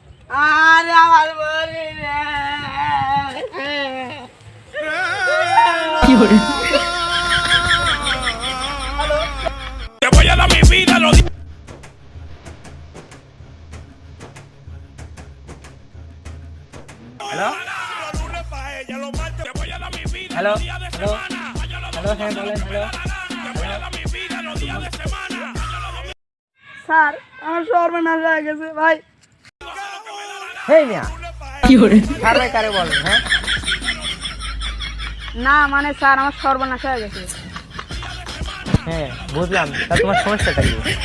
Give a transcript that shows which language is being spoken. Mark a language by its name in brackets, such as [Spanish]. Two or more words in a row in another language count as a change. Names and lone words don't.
[Bangla] আরে আমার বলি রে কি হরে [Spanish] Te voy a dar mi vida, lo di- [Bangla] হ্যালো [Spanish] lunes pa' ella, los martes te voy a dar mi vida, [Bangla] হ্যালো [Spanish] los días de [Bangla] হ্যালো [Spanish] semana. Mañana los [Bangla] হ্যালো হ্যাঁ বলেন হ্যালো [Spanish] te voy a dar mi vida, los días de semana. [Bangla] স্যার আমার সর্বনাশ হয়ে গেছে ভাই হেই মিয়া কি হরে স্যার ভাই কারে বলেন হ্যাঁ না মানে স্যার আমার সর্বনাশ হয়ে গেছে হ্যাঁ বুঝলাম তা তোমার সমস্যাটা কি